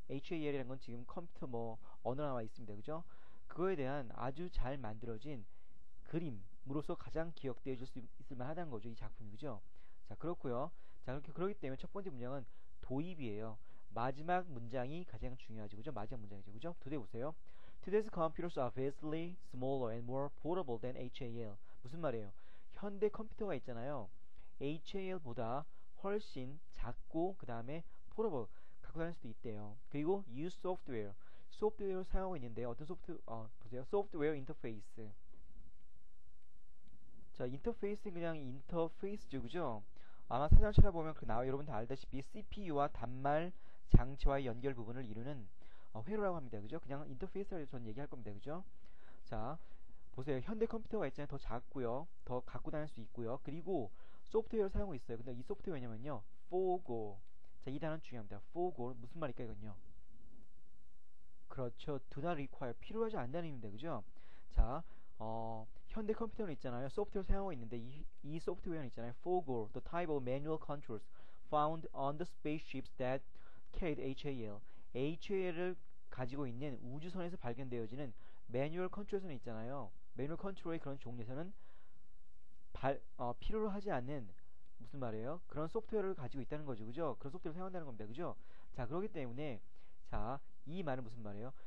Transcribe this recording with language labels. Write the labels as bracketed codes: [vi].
[ko] HAL이라는 건 지금 컴퓨터 뭐 언어로 나와 있습니다. 그죠? 그거에 대한 아주 잘 만들어진 그림으로서 가장 기억되어 줄 수 있을 만하다는 거죠. 이 작품이. 그죠? 자, 그렇고요. 자, 그렇기 때문에 첫 번째 문장은 도입이에요. 마지막 문장이 가장 중요하죠. 그죠? 마지막 문장이죠. 그죠? 도대 보세요. [en] Today's computers are vastly smaller and more portable than HAL. [ko] 무슨 말이에요? 현대 컴퓨터가 있잖아요. HAL보다 훨씬 작고 그 다음에 portable 갖고 다닐 수도 있대요. [en] 그리고 use software. [ko] 소프트웨어를 사용하고 있는데 어떤 보세요. 소프트웨어 인터페이스. 자, 인터페이스는 그냥 인터페이스죠, 그죠? 아마 사전 찾아보면 그 나와 여러분 다 알다시피 CPU와 단말 장치와의 연결 부분을 이루는 회로라고 합니다, 그죠? 그냥 인터페이스라고 저는 얘기할 겁니다, 그죠? 자, 보세요. 현대 컴퓨터가 있잖아요. 더 작고요, 더 갖고 다닐 수 있고요. 그리고 소프트웨어를 사용하고 있어요. 근데 이 소프트웨어냐면요, forgo. 자, 이 단어는 중요합니다. forgo 무슨 말일까 이건요? 그렇죠. [en] do not require [ko] 필요하지 않다는 의미입니다. 그죠? 자, 현대 컴퓨터는 있잖아요. 소프트웨어 사용하고 있는데 이 소프트웨어는 있잖아요. [en] forgo the type of manual controls found on the spaceships that carried HAL. [ko] HAL을 가지고 있는 우주선에서 발견되어지는 매뉴얼 컨트롤선 있잖아요. 매뉴얼 컨트롤의 그런 종류에서는 필요로 하지 않는 무슨 말이에요? 그런 소프트웨어를 가지고 있다는 거죠. 그죠? 그런 소프트웨어를 사용한다는 겁니다. 그죠? 자, 그렇기 때문에 자, 이 말은 무슨 말이에요?